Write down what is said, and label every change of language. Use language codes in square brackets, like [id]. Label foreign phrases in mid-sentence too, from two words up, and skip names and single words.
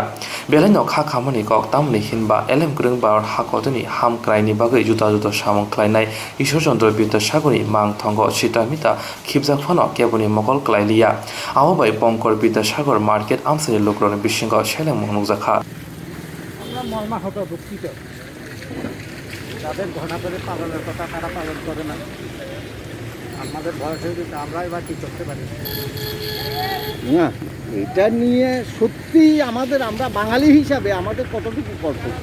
[trp] बेलायनो खाखामनि कक तामनि हिनबा एलेम गोरों बार हाकतनि हामक्रायनि बागै जुदा जुदा सामं ख्लायनाय ईश्वर चन्द्र विद्यासागरनि मांथंगो सिटामिता खिबजाकफोरनो केबनि मकल क्लायलिया। आवबाय बंकर विद्यासागर मार्केट आमसानि लोकरनि बिसिंगाव सेलेम नुकजाखा। [bn] আমরা মর্মাহত দুঃখিত, যাদের ঘটনা করে পালনের কথা তারা পালন করে না। আমাদের বয়স হয়ে গেছে, আমরাই বা কী করতে পারি না। এটা নিয়ে সত্যি আমরা বাঙালি হিসাবে আমাদের কতটুকু কর্তব্য?